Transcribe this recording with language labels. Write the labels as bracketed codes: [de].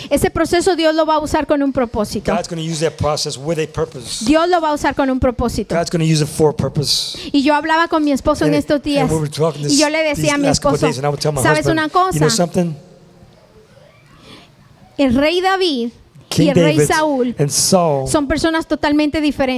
[es] Ese proceso Dios lo va a usar con un propósito. [en] God's going to use that process with a purpose. [es] Dios lo va a usar con un propósito. [en] God's going to use it for a purpose. [es] Y yo hablaba con mi esposo en estos días. Y yo le decía a mi esposo, ¿sabes una cosa? [en] You know something? [es] El rey David y el rey Saúl son personas totalmente diferentes.